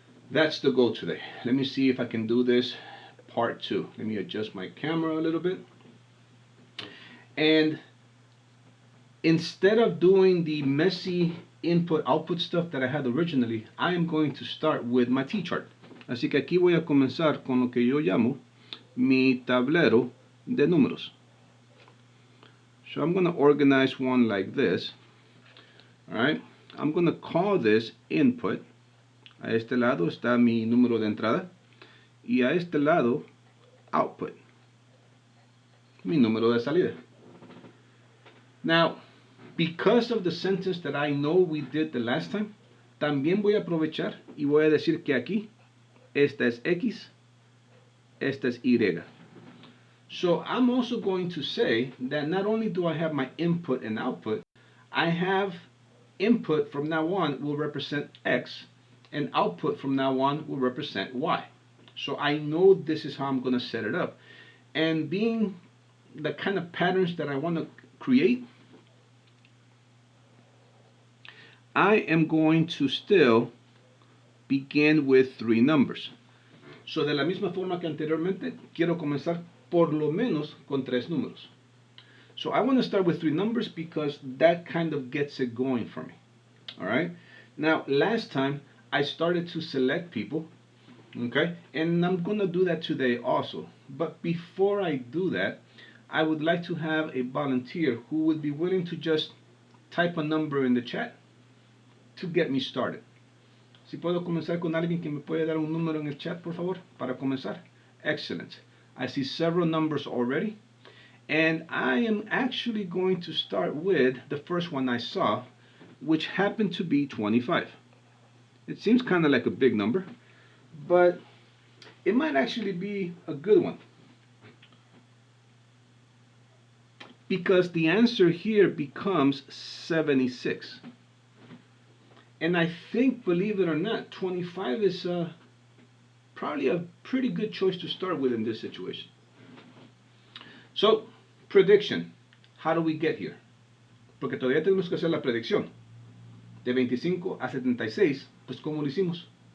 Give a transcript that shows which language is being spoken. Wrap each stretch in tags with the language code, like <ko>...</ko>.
<en>That's the goal today. Let me see if I can do this part 2. Let me adjust my camera a little bit. And instead of doing the messy input output stuff that I had originally, I am going to start with my T-chart.</en> <es>Así que aquí voy a comenzar con lo que yo llamo mi tablero de números.</es> <en>So I'm going to organize one like this. All right, I'm going to call this input. A este lado está mi número de entrada y a este lado output, mi número de salida. Now, because of the sentence that I know we did the last time,</en> <es>también voy a aprovechar y voy a decir que aquí esta es X, esta es Y.</es> <en>So I'm also going to say that not only do I have my input and output, I have input from now on will represent X, and output from now on will represent Y. So I know this is how I'm going to set it up. And being the kind of patterns that I want to create, I am going to still begin with 3 numbers.</en> <es>So de la misma forma que anteriormente, quiero comenzar por lo menos con 3 números.</es> <en>So I want to start with 3 numbers because that kind of gets it going for me. All right. Now, last time I started to select people, okay, and I'm gonna do that today also. But before I do that, I would like to have a volunteer who would be willing to just type a number in the chat to get me started.</en> <es>Si puedo comenzar con alguien que me puede dar un número en el chat, por favor, para comenzar.</es> <en>Excellent. I see several numbers already, and I am actually going to start with the first one I saw, which happened to be 25. It seems kind of like a big number, but it might actually be a good one. Because the answer here becomes 76. And I think, believe it or not, 25 is probably a pretty good choice to start with in this situation. So, prediction. How do we get here?</en> <es>Porque todavía tenemos que hacer la predicción. De 25 a 76, pues ¿cómo lo hicimos?</es>